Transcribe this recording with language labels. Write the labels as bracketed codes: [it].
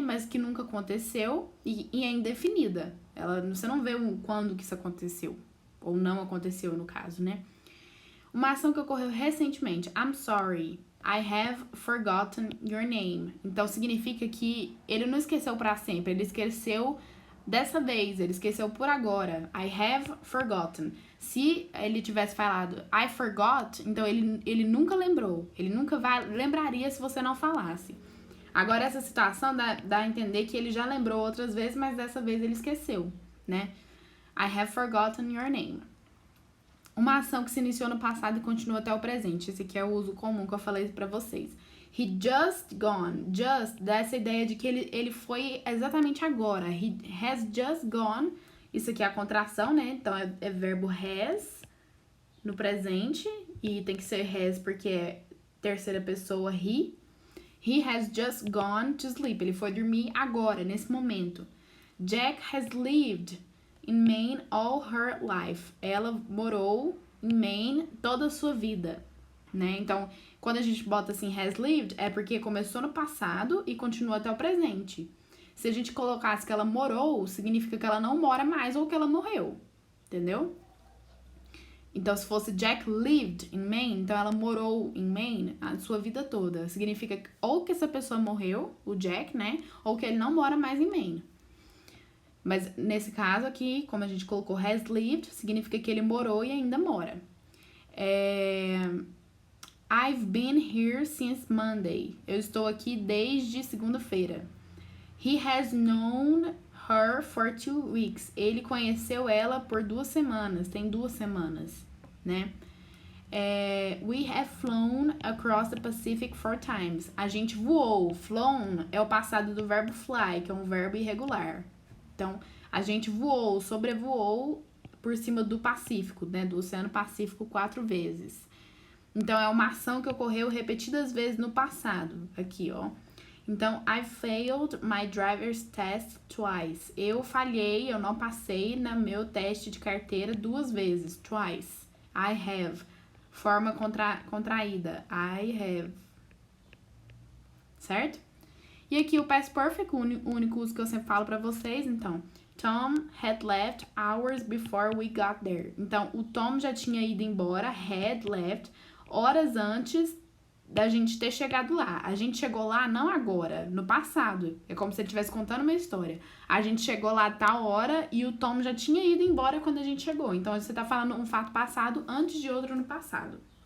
[pt] Mas que nunca aconteceu e é indefinida. Você não vê quando que isso aconteceu. Ou não aconteceu, no caso, né? Uma ação que ocorreu recentemente. [en] I'm sorry, I have forgotten your name. [pt] Então, significa que ele não esqueceu para sempre. Ele esqueceu dessa vez. Ele esqueceu por agora. [en] I have forgotten. [pt] Se ele tivesse falado [en] I forgot, [pt] então ele nunca lembrou. Ele nunca lembraria se você não falasse. Agora, essa situação dá a entender que ele já lembrou outras vezes, mas dessa vez ele esqueceu, né? [en] I have forgotten your name. [pt] Uma ação que se iniciou no passado e continua até o presente. Esse aqui é o uso comum que eu falei pra vocês. [en] He just gone. [pt] Just dá essa ideia de que ele foi exatamente agora. [en] He has just gone. [pt] Isso aqui é a contração, né? Então, é verbo has no presente. E tem que ser has porque é terceira pessoa, he. [en] He has just gone to sleep. [pt] Ele foi dormir agora, nesse momento. [en] Jack has lived in Maine all her life. [pt] Ela morou em Maine toda a sua vida, né? Então, quando a gente bota assim, has lived, é porque começou no passado e continua até o presente. Se a gente colocasse que ela morou, significa que ela não mora mais ou que ela morreu, entendeu? Então, se fosse [en] Jack lived in Maine, [pt] então ela morou em Maine a sua vida toda. Significa ou que essa pessoa morreu, o Jack, né? Ou que ele não mora mais em Maine. Mas nesse caso aqui, como a gente colocou has lived, significa que ele morou e ainda mora. [en] I've been here since Monday. [pt] Eu estou aqui desde segunda-feira. [en] He has known her for 2 weeks. [pt] Ele conheceu ela por 2 semanas. Tem 2 semanas, né? [en] We have flown across the Pacific 4 times. [pt] A gente voou. Flown é o passado do verbo fly, que é um verbo irregular. Então, a gente voou, sobrevoou por cima do Pacífico, né? Do Oceano Pacífico 4 vezes. Então, é uma ação que ocorreu repetidas vezes no passado. Aqui, ó. [en] Então, I failed my driver's test twice. [pt] Eu falhei, eu não passei no meu teste de carteira 2 vezes. [en] Twice. I have. [pt] Forma contraída. [en] I have. [pt] Certo? E aqui o past perfect, o único uso que eu sempre falo pra vocês, então. [en] Tom had left hours before we got there. [pt] Então, o Tom já tinha ido embora, had left, horas antes da gente ter chegado lá. A gente chegou lá não agora, no passado. É como se ele estivesse contando uma história. A gente chegou lá a tal hora e o Tom já tinha ido embora quando a gente chegou. Então, você tá falando um fato passado antes de outro no passado.